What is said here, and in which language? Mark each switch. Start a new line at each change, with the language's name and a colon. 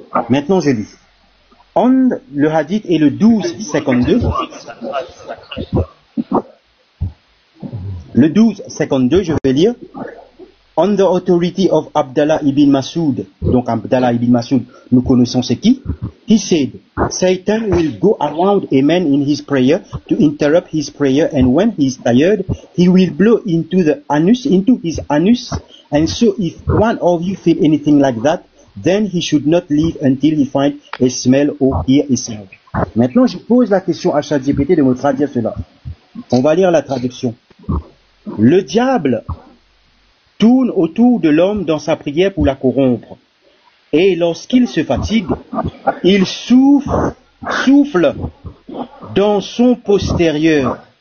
French: Maintenant, je lis. Le hadith est le 1252. Le 1252, je vais lire.
English: On the authority of Abdallah ibn Mas'ud.
French: Donc Abdallah ibn Mas'ud, nous connaissons c'est qui.
English: He said, Satan will go around a man in his prayer to interrupt his prayer, and when he is tired, he will blow into his anus And so if one of you feel anything like that, then he should not leave until he find a smell or hear a sound.
French: Maintenant, je pose la question à ChatGPT de me traduire cela. On va lire la traduction. Le diable tourne autour de l'homme dans sa prière pour la corrompre. Et lorsqu'il se fatigue, il souffle dans son postérieur.